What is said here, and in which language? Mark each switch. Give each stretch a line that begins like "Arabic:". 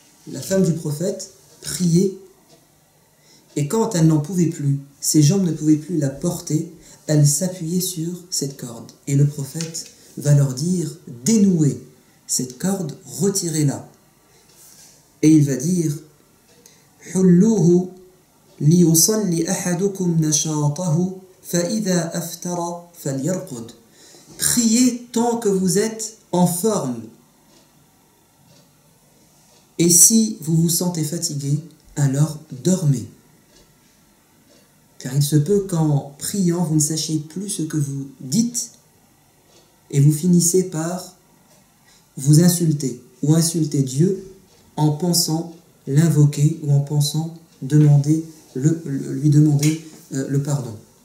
French: La femme du prophète priait et quand elle n'en pouvait plus, ses jambes ne pouvaient plus la porter, elle s'appuyait sur cette corde. Et le prophète va leur dire, dénouez cette corde, retirez-la. Et il va dire,
Arabic: حُلُّوهُ لِيُصَلِّ أَحَدُكُمْ نَشَاطَهُ فَإِذَا أَفْتَرَ فَلْيَرْقُدْ.
French: Priez tant que vous êtes en forme. Et si vous vous sentez fatigué, alors dormez. Car il se peut qu'en priant, vous ne sachiez plus ce que vous dites et vous finissez par vous insulter ou insulter Dieu en pensant l'invoquer ou en pensant lui demander le pardon.